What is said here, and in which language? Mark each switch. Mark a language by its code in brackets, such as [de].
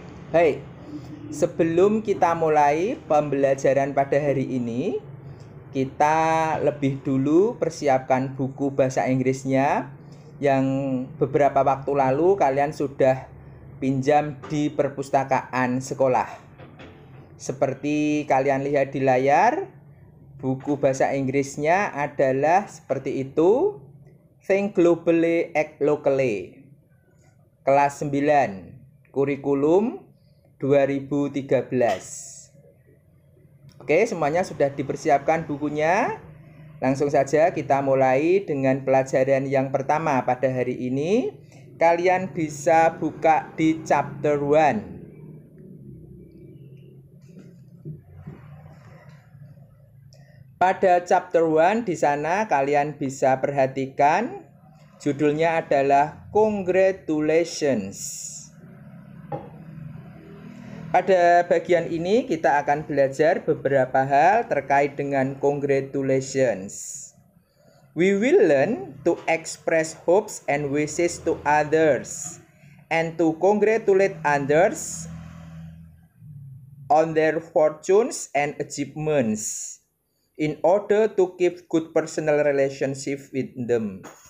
[id] Baik, sebelum kita mulai pembelajaran pada hari ini, kita lebih dulu persiapkan buku bahasa Inggrisnya yang beberapa waktu lalu kalian sudah pinjam di perpustakaan sekolah. Seperti kalian lihat di layar, buku bahasa Inggrisnya adalah seperti itu. [en] Think Globally, Act Locally. [id] Kelas 9, kurikulum 2013. Oke, semuanya sudah dipersiapkan bukunya. Langsung saja kita mulai dengan pelajaran yang pertama pada hari ini. Kalian bisa buka di chapter 1. Pada chapter 1 di sana kalian bisa perhatikan judulnya adalah Congratulations. Pada bagian ini kita akan belajar beberapa hal terkait dengan congratulations. [en] We will learn to express hopes and wishes to others and to congratulate others on their fortunes and achievements in order to keep good personal relationship with them.